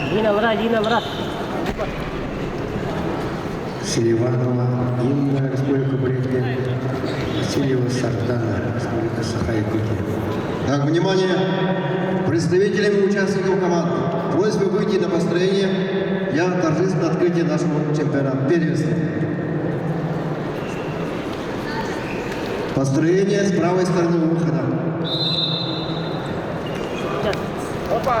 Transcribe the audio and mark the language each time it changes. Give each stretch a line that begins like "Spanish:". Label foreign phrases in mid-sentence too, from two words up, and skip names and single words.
Russian: Лина. Селиванова Инна, Республика Бурятия. Васильева Сардана, Республика Саха-Якутия. Так, внимание! Представителям и участникам команды просьба выйти на построение для торжественного открытия нашего чемпионата первенства. Построение с правой стороны выхода. Опа!